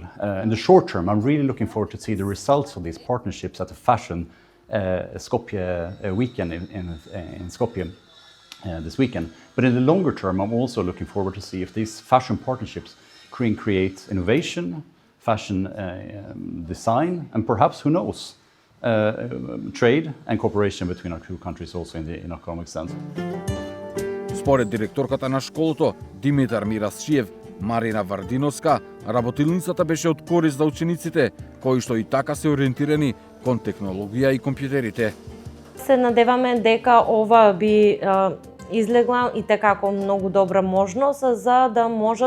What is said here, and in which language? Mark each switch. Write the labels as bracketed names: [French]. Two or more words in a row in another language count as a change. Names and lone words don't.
[English] In the short term, I'm really looking forward to see the results of these partnerships at the Fashion Skopje weekend in Skopje this weekend. But in the longer term, I'm also looking forward to see if these fashion partnerships can create innovation, fashion design, and perhaps, who knows, trade and cooperation between our two countries also in economic sense. [Macedonian] Според директорката на школото, Димитар Мирасчиев, Марина Вардиновска, работилницата беше од корист за учениците, кои што и така се ориентирани кон технологија и компјутерите. Се надеваме дека ова би излегла и како многу добра можност за да можат